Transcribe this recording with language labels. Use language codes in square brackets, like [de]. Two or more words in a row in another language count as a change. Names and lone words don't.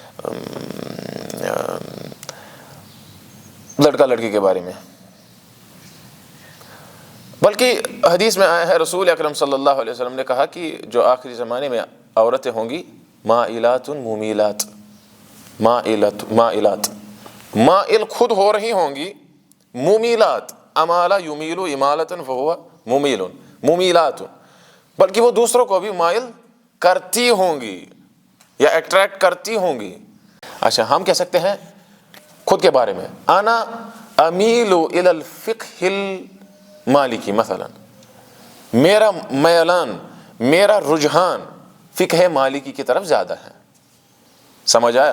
[ur] لڑکا لڑکی کے بارے میں، بلکہ حدیث میں آیا ہے رسول اکرم [ar] صلی اللہ علیہ وسلم [ur] نے کہا کہ جو آخری زمانے میں عورتیں ہوں گی [ar] مائلات ممیلات، [ur] مائلات مائل خود ہو رہی ہوں گی، [ar] ممیلات امالا یمیل امالتا فہو ممیل، [ur] ممیلات بلکہ وہ دوسروں کو بھی مائل کرتی ہوں گی یا اٹریکٹ کرتی ہوں گی۔ اچھا ہم کہہ سکتے ہیں خود کے بارے میں، [ar] انا امیل الی الفقہ المالکی، [ur] مثلا میرا میلان، میرا رجحان فقہ مالکی کی طرف زیادہ ہے، سمجھ آیا؟